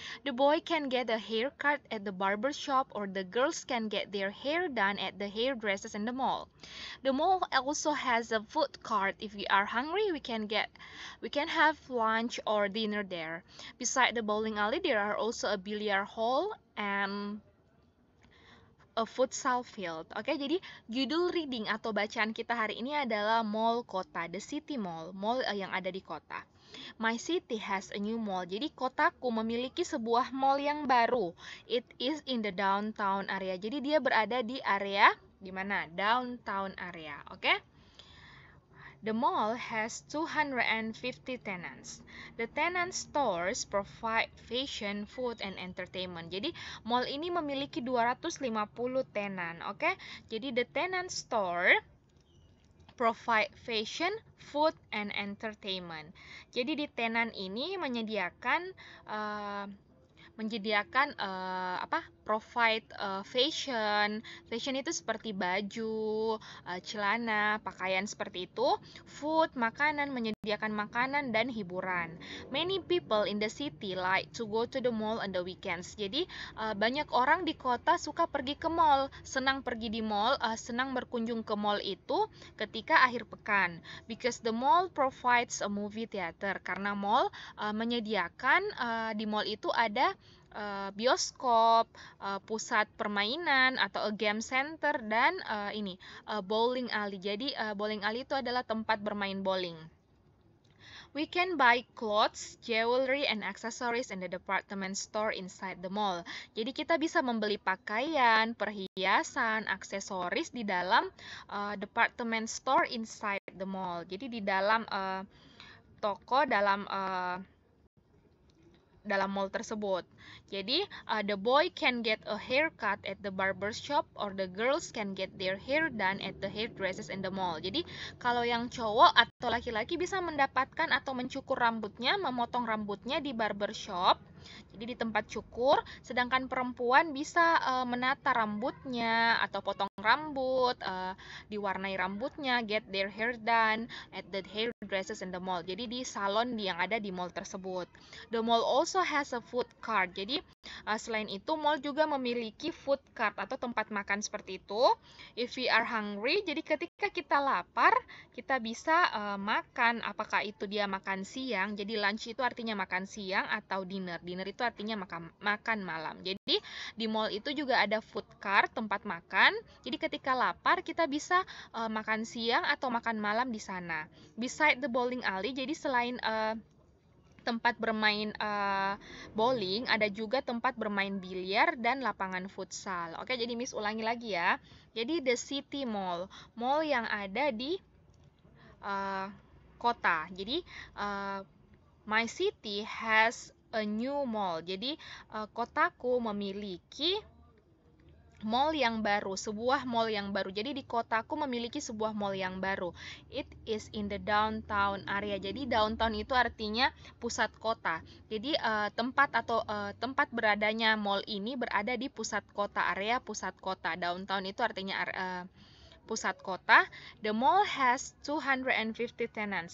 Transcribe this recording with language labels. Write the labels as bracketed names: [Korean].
[English] The boy can get a haircut at the barber shop, or the girls can get their hair done at the hairdressers in the mall. The mall also has a food court. If we are hungry, we can have lunch or dinner there. Beside the bowling alley, there are also a billiard hall and a futsal field. [Indonesian] Oke, jadi judul reading atau bacaan kita hari ini adalah Mall Kota, [English] The City Mall, [Indonesian] mall yang ada di kota. [English] My city has a new mall. [Indonesian] Jadi kotaku memiliki sebuah mall yang baru. [English] It is in the downtown area. [Indonesian] Jadi dia berada di area di mana? [English] Downtown area. [Indonesian] Oke? [English] The mall has 250 tenants. The tenant stores provide fashion, food, and entertainment. [Indonesian] Jadi, mall ini memiliki 250 tenan, oke? [English] Jadi, the tenant store provide fashion, food, and entertainment. [Indonesian] Jadi, di tenan ini menyediakan provide fashion. Fashion itu seperti baju, celana, pakaian seperti itu. Food, makanan, menyediakan makanan dan hiburan. [English] Many people in the city like to go to the mall on the weekends. [Indonesian] Jadi banyak orang di kota suka pergi ke mall, senang pergi di mall, senang berkunjung ke mall itu ketika akhir pekan. [English] Because the mall provides a movie theater. [Indonesian] Karena mall menyediakan di mall itu ada bioskop, pusat permainan atau a game center, dan bowling alley. Jadi bowling alley itu adalah tempat bermain bowling. [English] We can buy clothes, jewelry, and accessories in the department store inside the mall. [Indonesian] Jadi kita bisa membeli pakaian, perhiasan, aksesoris di dalam department store [English] inside the mall. [Indonesian] Jadi di dalam toko dalam mall tersebut. [English] Jadi the boy can get a haircut at the barber shop, or the girls can get their hair done at the hairdressers in the mall. [Indonesian] Jadi kalau yang cowok atau laki-laki bisa mendapatkan atau mencukur rambutnya, memotong rambutnya di barber shop, jadi di tempat cukur, sedangkan perempuan bisa menata rambutnya atau potong rambut, diwarnai rambutnya, [English] get their hair done at the hairdressers in the mall. [Indonesian] Jadi di salon yang ada di mall tersebut. [English] The mall also has a food cart. [Indonesian] Jadi selain itu, mall juga memiliki food cart atau tempat makan seperti itu. [English] If we are hungry, [Indonesian] jadi ketika kita lapar, kita bisa makan. Apakah itu dia makan siang? Jadi lunch itu artinya makan siang, atau dinner. Dinner itu artinya makan malam. Jadi di mall itu juga ada food cart, tempat makan. Jadi ketika lapar, kita bisa makan siang atau makan malam di sana. [English] Beside the bowling alley, [Indonesian] jadi selain tempat bermain bowling, ada juga tempat bermain biliar dan lapangan futsal. Oke, jadi Miss ulangi lagi ya. Jadi [English] the city mall, [Indonesian] mall yang ada di kota. [English] Jadi my city has a new mall. [Indonesian] Jadi kotaku memiliki mall yang baru, sebuah mall yang baru. Jadi di kotaku memiliki sebuah mall yang baru. It is in the downtown area. Jadi downtown itu artinya pusat kota. Jadi tempat beradanya mall ini berada di pusat kota, area pusat kota. Downtown itu artinya pusat kota. [English] The mall has 250 tenants.